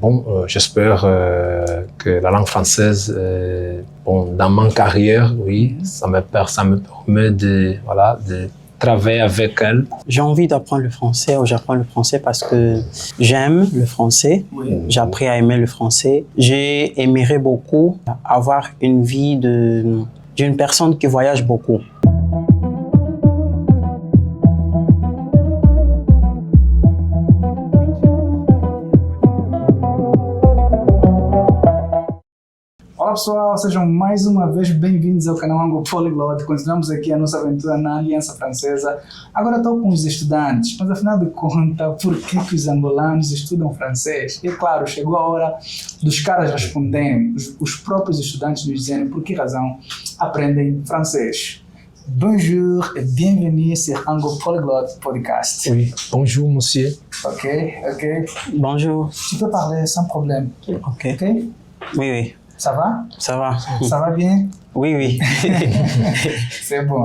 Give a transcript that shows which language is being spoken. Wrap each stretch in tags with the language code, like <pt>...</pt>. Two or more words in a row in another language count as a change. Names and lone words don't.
<fr>Bon, j'espère que la langue française, dans ma carrière, oui, ça me permet de travailler avec elle. J'ai envie d'apprendre le français ou j'apprends le français parce que j'aime le français. Oui. J'ai appris à aimer le français. J'aimerais beaucoup avoir une vie d'une personne qui voyage beaucoup.</fr> <pt>Olá pessoal, sejam mais uma vez bem-vindos ao canal Ango Polyglot. Continuamos aqui a nossa aventura na Aliança Francesa. Agora estou com os estudantes, mas afinal de contas, por que os angolanos estudam francês? E claro, chegou a hora dos caras responderem, os próprios estudantes nos dizerem por que razão aprendem francês.</pt> <fr>Bonjour et bienvenue sur Ango Polyglot Podcast. Oui, bonjour monsieur. Ok. Bonjour. Tu peux parler sans problème. Ok. Ok? Oui. Ça va? Ça va. Ça va bien? Oui. C'est bon.</fr>